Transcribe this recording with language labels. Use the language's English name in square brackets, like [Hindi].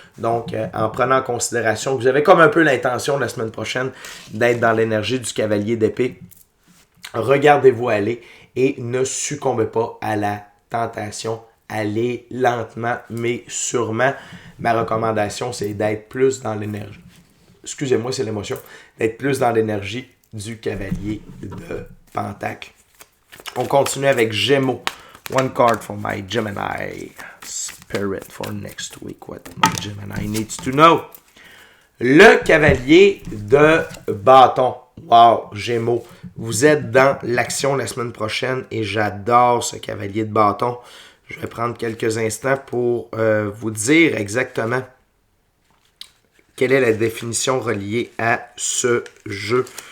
[French] Donc, en prenant en considération que vous avez comme un peu l'intention la semaine prochaine d'être dans l'énergie du cavalier d'épée, regardez-vous aller et ne succombez pas à la tentation. Allez lentement, mais sûrement. Ma recommandation, c'est d'être plus dans l'énergie. Excusez-moi, c'est l'émotion. D'être plus dans l'énergie du cavalier de Pentacle. On continue avec Gémeaux. [English] One card for my Gemini spirit for next week. What my Gemini needs to know. [French] Le cavalier de bâton. Wow, Gémeaux. Vous êtes dans l'action la semaine prochaine et j'adore ce cavalier de bâton. Je vais prendre quelques instants pour vous dire exactement quelle est la définition reliée à ce jeu.